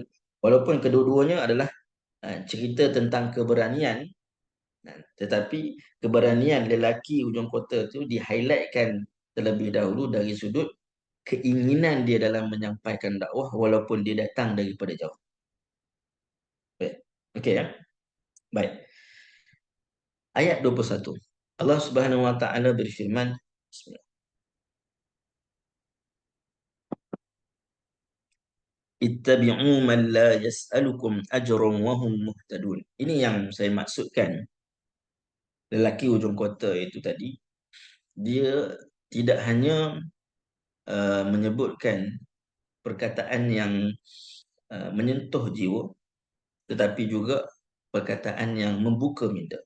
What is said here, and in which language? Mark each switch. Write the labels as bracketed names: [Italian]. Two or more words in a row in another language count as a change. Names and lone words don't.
[Malay] Walaupun kedua-duanya adalah cerita tentang keberanian, tetapi keberanian lelaki hujung kota itu di-highlightkan terlebih dahulu dari sudut keinginan dia dalam menyampaikan dakwah walaupun dia datang daripada jauh. Okey ya. Baik. Ayat 21. [Arabic] الله سبحانه وتعالى [Malay] berfirman, bismillah. [Arabic] اتبعوا من لا يسألكم أجرا وهم مهتدون. [Malay] Ini yang saya maksudkan. Lelaki hujung kota itu tadi, dia tidak hanya menyebutkan perkataan yang menyentuh jiwa, tetapi juga perkataan yang membuka minda.